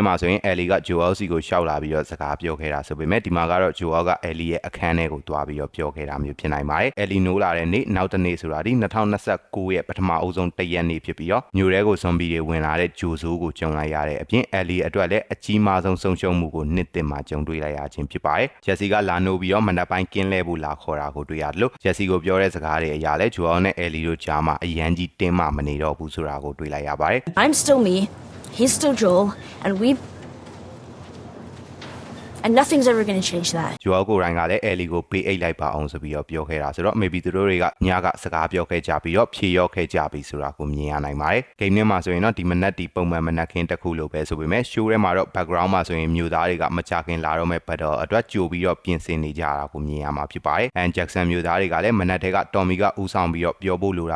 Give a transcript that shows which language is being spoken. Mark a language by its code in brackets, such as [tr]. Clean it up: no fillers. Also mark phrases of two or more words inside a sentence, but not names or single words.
[my] မှာဆိုရင် Ellie က Joel စီကိုရှောက်လာပြီးတော့စကားပြောခဲ့တာဆိုပေမဲ့ဒီမှာကတော့ Joel က Ellie ရဲ့အခန်းထဲကိုသွားပြီးတော့ပြောခဲ့တာမျိုးဖြစ်နိုင်ပါတယ်။ Ellie နိုးလာတဲ့နေ့နောက်တစ်နေ့ဆိုတာဒီ2029ရဲ့ပထမအဆုံးတစ်ရက်နေ့ဖြစ်ပြီးတော့မြို့ထဲကိုဇွန်ဘီတွေဝင်လာတဲ့ဂျိုဆိုးကိုကြုံလိုက်ရတဲ့အပြင် Ellie အတွက်လည်းအကြီးမားဆုံးဆုံးရှုံးမှုကိုနှစ်တင်မှာကြုံတွေ့လိုက်ရခြင်းဖြစ်ပါတယ်။ Jesse ကလာနိုးပြီးတော့မနက်ပိုင်းကင်းလဲဖို့လာခေါ်တာကိုတွေ့ရတယ်လို့ Jesse ကိုပြောတဲ့စကားတွေအရာလဲ Joel နဲ့ Ellie တို့ကြားမှာအရန်ကြီးတင်းမှမနေတော့ဘူးဆိုတာကိုတွေ့လိုက်ရပါတယ် [en] I'm still me, he's still Joel, and nothing's ever going to change that. [my] Joel ကိုရိုင်းကလည်း Ellie ကိုပေးအိတ်လိုက်ပါအောင်ဆိုပြီးတော့ပြောခဲ့တာဆိုတော့ maybe သူတို့တွေကညကစကားပြောခဲ့ကြပြီးတော့ဖြေရောခဲ့ကြပြီဆိုတာကိုမြင်ရနိုင်ပါတယ်။ game ထဲမှာဆိုရင်တော့ဒီမနက်ဒီပုံမှန်မနက်ခင်းတစ်ခုလိုပဲဆိုပေမဲ့ show ထဲမှာတော့ background မှာဆိုရင်မြို့သားတွေကမကြခင်လာတော့မဲ့ battle အတွက်ကြိုပြီးတော့ပြင်ဆင်နေကြတာကိုမြင်ရမှာဖြစ်ပါတယ်။ And Jackson မြို့သားတွေကလည်းမနက်ထဲက Tommy ကဦးဆောင်ပြီးတော့ပြောဖို့လို